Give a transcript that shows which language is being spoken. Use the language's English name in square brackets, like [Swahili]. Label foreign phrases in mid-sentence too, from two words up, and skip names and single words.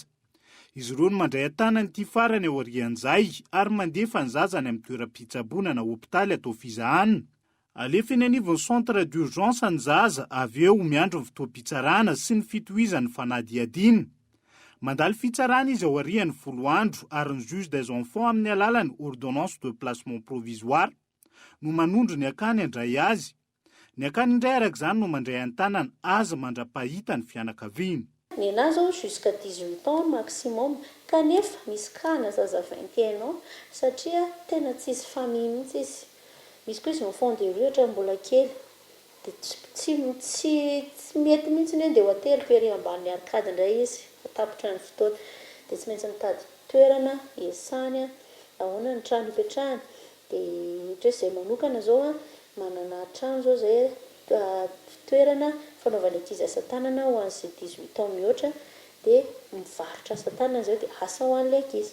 [Malagasy] Izy ireo no mandray atana ny ity farany aorian'izay ary mandefa ny zazany amin'ny toeram-pitsaboana na hopitaly atao fizahana. Alefa eny anivon'ny [French] centre d'urgence [Malagasy] ny zaza avy eo miandro ny fotoam-pitsarana sy ny fitohizan'ny fanadihadiana. Mandalo fitsarana izy ao arian'ny 10 andro ary ny [French] juge des enfants [Malagasy] amin'ny alalany [French] ordonnance de placement provisoire [Malagasy] no manondro ny akany handray azy. Ny akany indray arak'izany no mandray an-tanany azy mandra-pahita ny fianakaviana. Ny anahy zao [French] jusqu'à 18 ans maximum [Malagasy] kanefa misy kana zaza 21 ans satria tena tsisy famille mihitsy izy. Misy koa izy [French] enfant de rue [Malagasy] ohatra mbola kely dia tsy mety mihitsy ny dia hotely fery ambany arkady indray izy atapitra ny fotoana dia tsy maintsy mitady toerana iasany ahoana ny trano hipetrahany dia ohatra izay manokana zao manana trano zao zay toerana fanaovana ity asa tanana ho an'izay 18 ans mihoatra dia mivarotra asa tanana zao dia asa ho an'ilay ankizy.